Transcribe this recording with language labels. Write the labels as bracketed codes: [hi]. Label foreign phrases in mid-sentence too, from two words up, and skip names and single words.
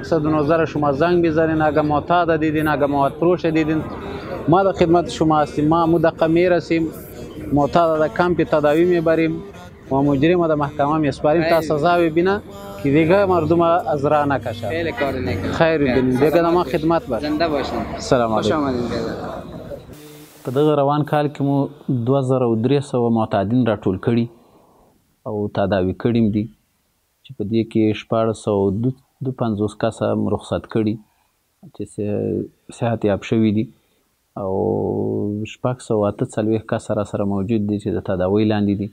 [fa] 119 شما زنگ بزنین اگر معتاد دیدین، اگر مواد فروش دیدین، ما در خدمت شما هستیم. ما مدقه میرسیم، معتاد در کمپ تداوی میبریم و مجرم در محکمه میسپاریم تا سزا ببینه که دیگه مردم از راه نکشه. خیلی کار نیست. خیر ببینید. دیگه ما خدمت باش. زنده باشین. [ar] سلام علیکم. [fa] خوش آمدید. [ps] په دغه روان کال کې مو 2300 معتادین راټول کړي او تداوي کړي دي چې په دې کې 1452 کسه رخصت کړي چې صحت یاب شوي دي او 648 کسه راسره موجود دي چې د تداوۍ لاندې دي.